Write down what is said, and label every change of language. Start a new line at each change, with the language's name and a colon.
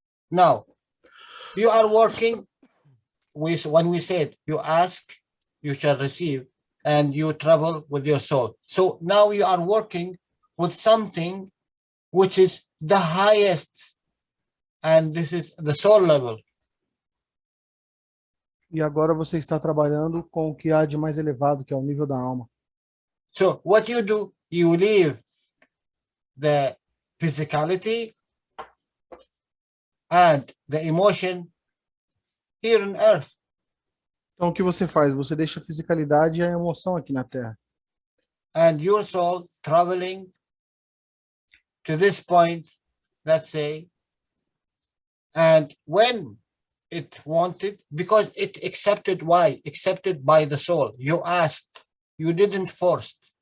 English: Now, you are working with, when we said you ask, you shall receive, and you travel with your soul. So now you are working with something which is the highest, and this is the soul level.
Portuguese: E agora você está trabalhando com o que há de mais elevado, que é o nível da alma.
English: So what you do, you leave the physicality and the emotion here on earth.
Portuguese: Então, o que você faz? Você deixa a fisicalidade e a emoção aqui na Terra.
English: And your soul traveling to this point, let's say, and when it wanted, because it accepted, why? Accepted by the soul. You asked, you didn't force.